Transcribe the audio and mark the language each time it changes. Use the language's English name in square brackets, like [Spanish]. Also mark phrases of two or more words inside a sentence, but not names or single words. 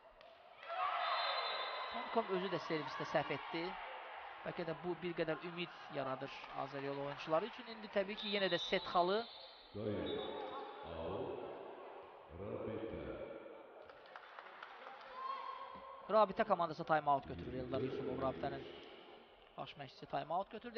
[Azerbaijani] Tomkom özü də servisdə səhv etdi. Bəlkə də bu bir qədər ümid yaradır Azərbaycan oyuncuları üçün. İndi təbii ki, yenə də set xalı. Rabitə komandası time-out götürür. Eldar Yusubov Rabitənin baş məşqçisi time-out götürdü.